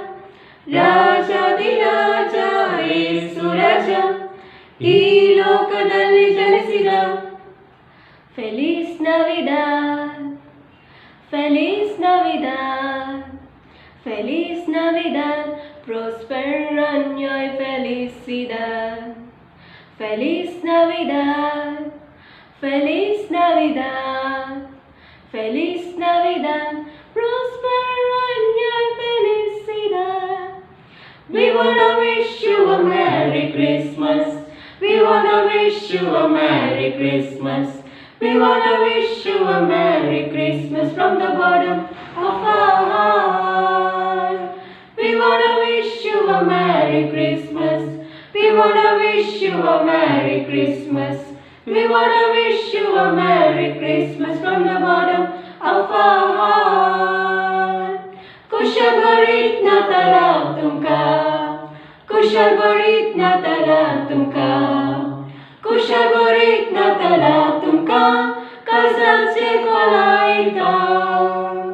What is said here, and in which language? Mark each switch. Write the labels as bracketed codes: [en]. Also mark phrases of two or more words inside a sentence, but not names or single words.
[kn] ರಾಜಾದಿರಾಜ ಯೇಸು ರಾಜ ಈ ಲೋಕದಲ್ಲಿ ಜನಿಸಿದ [es] feliz navidad feliz navidad feliz navidad próspero año y felicidad feliz navidad Feliz Navidad, Feliz Navidad, próspero año y felicidad. [en] We wanna wish you a Merry Christmas. We wanna wish you a Merry Christmas. We wanna wish you a Merry Christmas from the bottom of our heart. We wanna wish you a Merry Christmas. We wanna wish you a Merry Christmas. We wanna wish you a Merry Christmas from the bottom of our heart. [kok] Kushal Barit Natala Tumka, Kushal Barit Natala Tumka, Kushal Barit Natala Tumka, Kazal Se Kolaita.